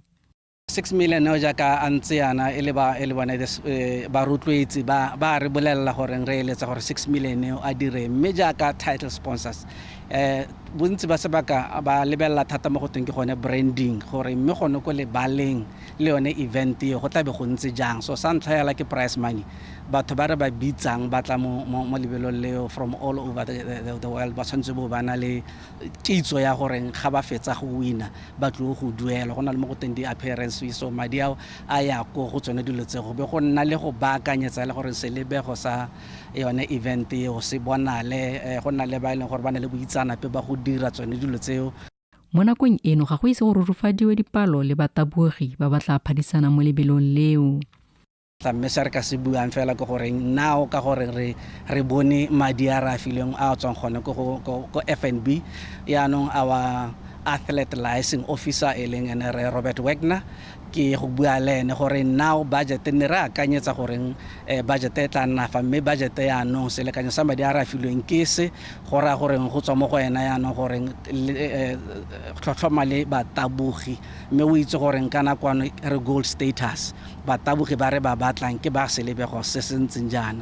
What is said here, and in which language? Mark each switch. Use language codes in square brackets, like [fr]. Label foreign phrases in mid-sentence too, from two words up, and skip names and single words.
[tn] 6 million no jaka antse yana e le bona ba rotloetsi ba re bolella gore re eletsa gore 6 million a dire mme jaka [en] title sponsors [tn] bontsi ba sebaka ba lebelela thata mo go teng ke gone branding gore mme gone ko lebaleng le yone event eo go tlabe go ntse jang. So sa ntlha yala ke [en] prize money, [tn] batho ba re ba bitsang ba tla mo lebelong leo [en] from all over the world [tn] ba tshwanetse bo ba na le kitso ya gore ga ba fetsa go wina ba tlo go duela, go na le mo go teng di-appearance fees. So madi ao a ya ko go tsone dilo tse go be go nna le go baakanyetsa le gore selebego sa yone event eo se bonale, go nna le ba e leng gore ba na le boitsanape ba go dira tsone dilo tseo. Mo nakong eno ga go ise go rurufadiwe dipalo le batabogi ba batla phadisana mo lebelong leo. Mme se re ka se buang fela ke gore now ka gore re bone madi a re a fileng a tswang gone ko FNB yaanong [en] our athlete licensing officer [tn] e leng ene re Robert Wagner ke go bua le ene gore now budget ne re akanyetsa gore budget e tla nna fa mme budget ya no selekanyo sa madi a re a fileng ke se gore go tswa mo go ena yaanong gore tlhotlhoma le batabogi mme o itse gore kana kwano re [en] gold status [tn] batabogi ba re ba batlang ke ba selebego se sentseng jana.